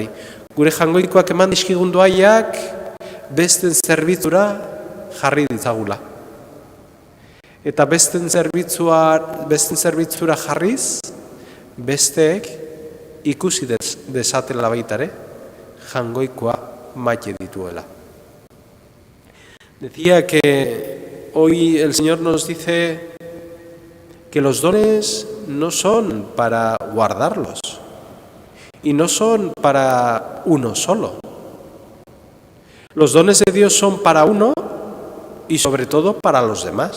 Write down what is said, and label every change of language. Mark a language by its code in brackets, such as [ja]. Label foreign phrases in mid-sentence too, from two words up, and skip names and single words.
[eu] Gure jangoikoak eman dizkigun doaiak besten zerbitzura jarri ditzagula. Eta besten zerbitzura jarriz, besteek ikusi desatela baitare, jangoikoa maite dituela. [es] Decía que hoy el Señor nos dice que los dones no son para guardarlos y no son para uno solo. Los dones de Dios son para uno y sobre todo para los demás.